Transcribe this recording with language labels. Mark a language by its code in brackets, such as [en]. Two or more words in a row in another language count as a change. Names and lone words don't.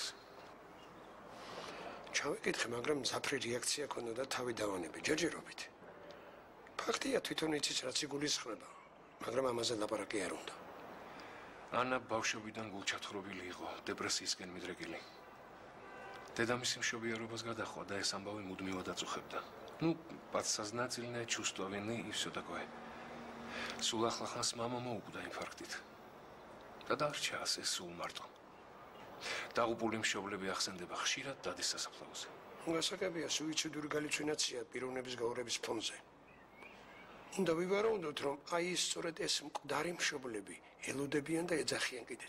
[ka] ჩავეკითხე, მაგრამ მზაფრი რეაქცია ქონდა და თავი დავანებე ჯერჯერობით. ფაქტია, თვითონ იცის რაც იგულისხმება, მაგრამ ამაზე ლაპარაკი არ უნდა. ანა ბავშვობიდან გულჩათხრობილი იყო, დეპრესიისკენ მიდრეკილი. დედამისი მშობიარობას გადახვა და ეს ამბავი მუდმივად აწუხებდა. [ru] Ну, подсознательное чувство вины и все такое. [ka] სულ ახლახანს მამა მოუკვდა ინფარქტით. და დარჩა ასე სულ მარტო. დაღუპული მშობლები ახსენდება ხშირად დადის სასაფლაოზე. გასაგებია, სუიციდური галлюცინაცია პიროვნების გაურების ფონზე. უნდა ვივარაუდოთ, რომ აი ეს სწორედ ეს მკვდარი მშობლები ელოდებიან და ეძახიან კიდეც.